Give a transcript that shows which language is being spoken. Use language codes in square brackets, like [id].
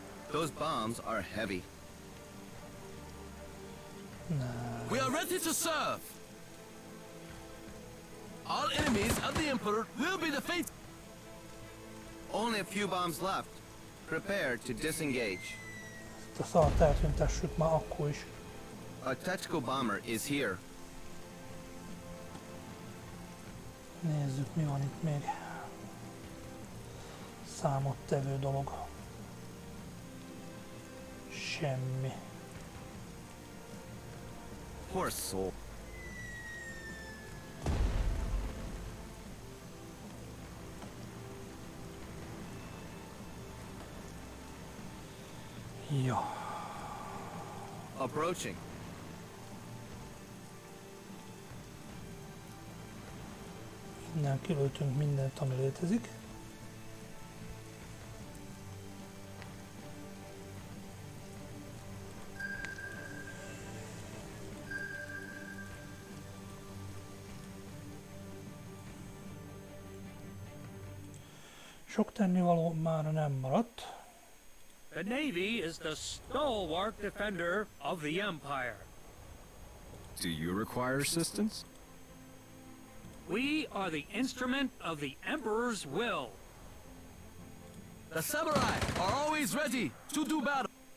[en] Those bombs are heavy. We are ready to serve. All enemies of the Emperor will be defeated. Only a few bombs left. Prepare to disengage. [hu] Ezt a szart eltüntessük már akkor is. [en] A tactical bomber is here. [hu] Nézzük, mi van itt még. Számottevő dolog. Semmi. [en] Poor soul. [hu] Ja. [en] Approaching. [hu] Innen kilőtünk mindent, ami létezik. Sok tennivaló már nem maradt. [en] The Navy is the stalwart defender of the Empire. Do you require assistance? We are the instrument of the Emperor's will. The samurai are always ready to do battle.